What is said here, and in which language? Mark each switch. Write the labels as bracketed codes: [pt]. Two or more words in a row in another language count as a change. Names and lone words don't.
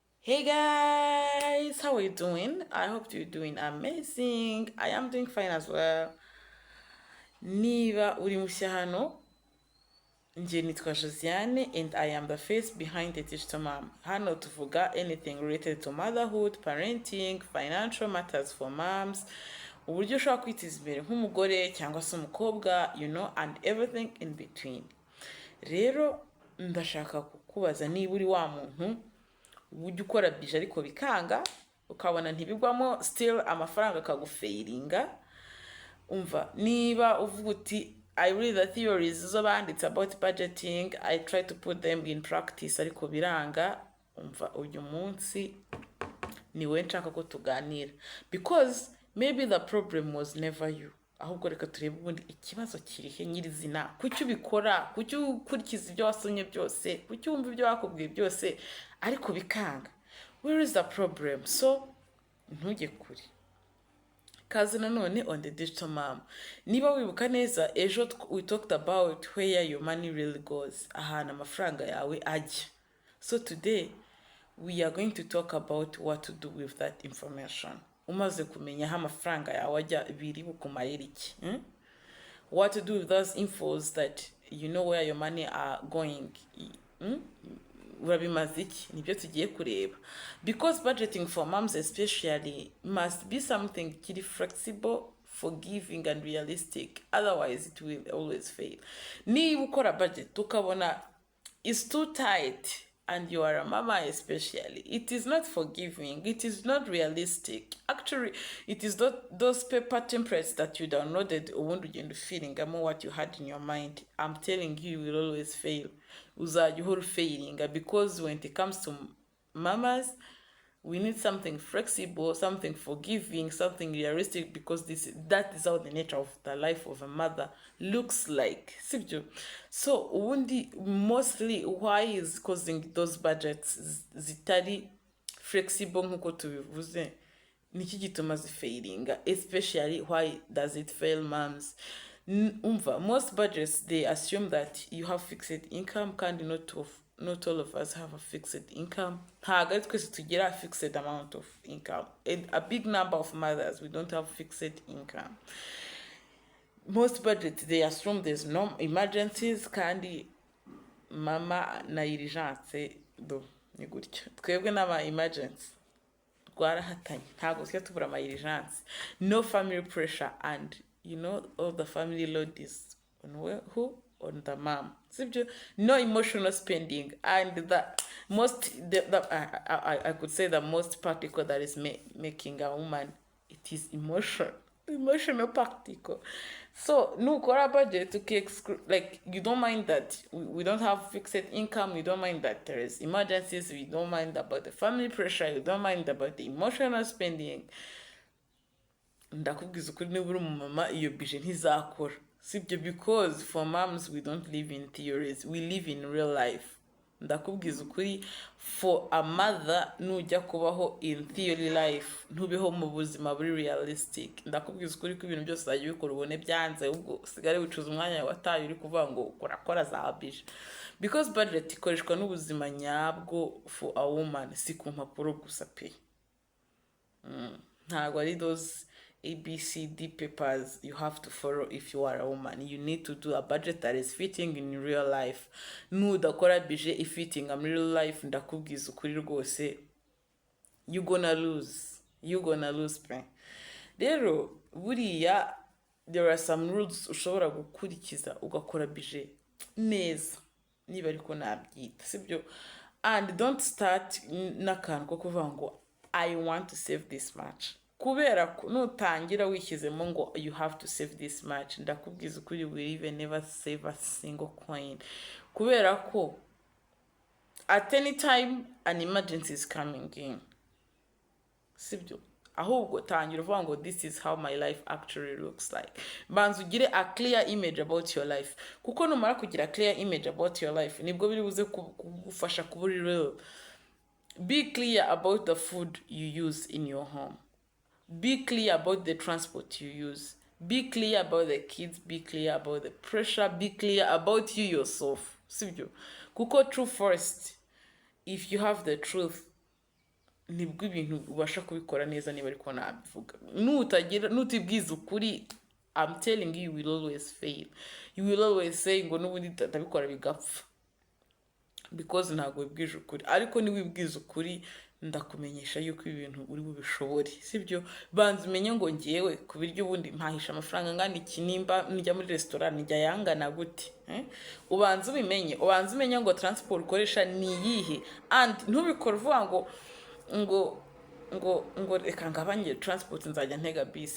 [en] Hey guys, how are you doing? I hope you're doing amazing. I am doing fine as well. [rw] Niba uri mushya hano, njye nitwa Josiane [en] and I am the face behind the digital mom. [rw] Hano tuvuga [en] anything related to motherhood, parenting, financial matters for moms, [rw] uburyo ushobora kwiteza imbere nk'umugore cyangwa se umukobwa, [en] and everything in between. [rw] Rero ndashaka kukubaza niba uri wa muntu ujya ukora bije ariko bikanga ukabona ntibigwamo still amafaranga akagufeiringa. Umva, niba uvuga uti [en] I read the theories [rw] zo banditse [en] about budgeting, I try to put them in practice [rw] ariko biranga, umva uyu munsi niwe nshaka ko tuganira, [en] because maybe the problem was never you, [rw] ahubwo reka turebe ubundi ikibazo kirihe nyirizina, kuki ubikora, kuki ukurikiza ibyo wasomye byose, kuki wumva ibyo wakubwiye byose ariko bikanga. [en] Where is the problem? So [rw] ntujye kure. Kazi nanone [en] on the digital mom. [rw] Niba wibuka neza ejo [en] we talked about where your money really goes, [rw] ahantu amafaranga yawe ajya. [en] So today we are going to talk about what to do with that information. [rw] Umaze kumenya aho amafaranga yawe ajya biri bukumarira iki? [en] What to do with those infos that you know where your money are going. [rw] Urabimaze iki? Nibyo tugiye kureba. [en] Because budgeting for moms especially must be something kiri flexible, forgiving and realistic, otherwise it will always fail. [rw] Niba ukora budget ukabona [en] is too tight and you are a mama especially, it is not forgiving, it is not realistic. Actually, it is those paper templates that you downloaded [rw] ubundi ugenda feelingamo [en] what you had in your mind. I'm telling you, you will always fail. [rw] Uzajya uhora failinga, [en] because when it comes to mamas, we need something flexible, something forgiving, something realistic, because that is how the nature of the life of a mother looks like. So mostly why is causing those budgets [rw] zitari flexible nkuko tubivuze, niki gituma zifailinga, [en] especially why does it fail moms? Most budgets, they assume that you have fixed income, kandi not all of us have a fixed income. [rw] Ntabwo twese tugira [en] a fixed amount of income. A big number of mothers, we don't have fixed income. Most budgets, they assume there's no emergencies, [rw] kandi mama na urgence do ni gutyo. Twebwe n'ama emergency rwarahatanye, ntabwo tujya tubura ama urgence. [en] No family pressure, and all the family load is on who? On the mom. No emotional spending, and I could say the most practical that is making a woman, it is emotional practical. So nukora budget, like you don't mind that we don't have fixed income, you don't mind that there is emergencies, you don't mind about the family pressure, you don't mind about the emotional spending. [rw] Ndakubwiza ukuri niba uri umumama iyo bije ntizakora, sibyo? [en] Because for moms we don't live in theories, we live in real life. [rw] Ndakubwiza ukuri, [en] for a mother [rw] nujya kubaho [en] in theory life, [rw] ntubeho mu buzima buri realistic. Ndakubwiza ukuri ko ibintu byose uzajya ubikora ubone byanze, ubwo usigare wicuza umwanya wataye uri kuvuga ngo urakora za bije. [en] Because budget [rw] ikoreshwa n'ubuzima nyabwo [en] for a woman, [rw] si ku mpapuro gusa pe. Ntabwo ari [en] those ABCD papers you have to follow if you are a woman. You need to do a budget that is fitting in real life. [rw] Nudakora budget ifitting [en] in real life, [rw] ndakubwiza ukuri rwose, [en] you gonna lose pe. [rw] Rero buriya [en] there are some rules [rw] ushobora gukurikiza ugakora budget neza, niba ariko nabyita, sibyo? [en] And don't start [rw] n'akantu ko kuvuga ngo [en] I want to save this much. [rw] Kubera ko nutangira wishyizemo ngo [en] you have to save this much, [rw] ndakubwiza ukuri [en] will even never save a single coin. [rw] Kubera ko [en] at any time an emergency is coming in, [rw] sibyo? Ahubwo tangira uvuga ngo [en] this is how my life actually looks like. [rw] Banza ugire [en] a clear image about your life, [rw] kuko numara kugira [en] a clear image about your life [rw] nibwo biri buze kugufasha kuba real. [en] Be clear about the food you use in your home. Be clear about the transport you use. Be clear about the kids. Be clear about the pressure. Be clear about you yourself. [rw] Sibyo? Kuko [en] true first. If you have the truth, [rw] nibwo ibintu ubasha kubikora neza niba ariko nabivuga. Nutibwiza ukuri, [en] I'm telling you, you will always fail. You will always say [rw] ngo n'ubundi ndabikora bigapfa, because ntabwo wibwije ukuri. Ariko ni wibwiza ukuri, ndakumenyesha yuko ibintu uri bubishobore, sibyo? Banza umenye ngo ngiyewe ku biryo ubundi mpahisha amafaranga ngana iki, nimba njya muri restaurant njya yangana gute, ubanza umenye ngo transport ukoresha ni iyihe, and ntubikore uvuga ngo reka ngabanye transport nzajya ntega bisi.